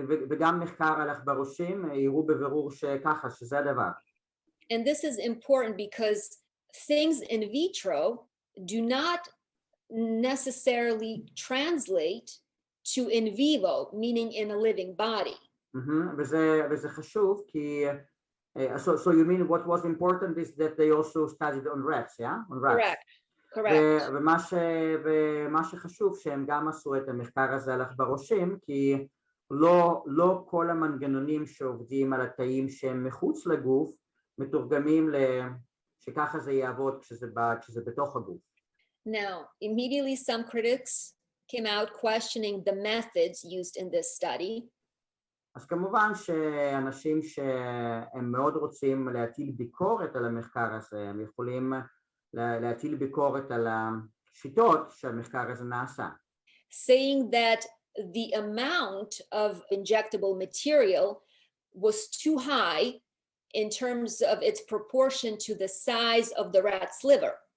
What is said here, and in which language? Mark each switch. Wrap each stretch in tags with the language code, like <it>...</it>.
<he>וגם מחקר על עכברושים הראו בבירור שככה, שזה הדבר.</he> <en>And this is important because things in vitro do not necessarily translate to in vivo, meaning in a living body.</en> <he>וזה חשוב כי</he> <en>so you mean what was important is that they also studied on rats, yeah? On rats. Correct.</en> <he>ומה שחשוב שהם גם עשו את המחקר הזה על עכברושים כי לא כל המנגנונים שעובדים על התאים שהם מחוץ לגוף מתורגמים שככה זה יעבוד כשזה בתוך הגוף.</he> <en>Now, immediately some critics came out questioning the methods used in this study.</en> <he>אז כמובן שאנשים שהם מאוד רוצים להטיל ביקורת על המחקר הזה, הם יכולים להטיל ביקורת על השיטות שהמחקר הזה נעשה.</he> <en>Saying that the amount of injectable material was too high in terms of its proportion to the size of the rat's liver.</en>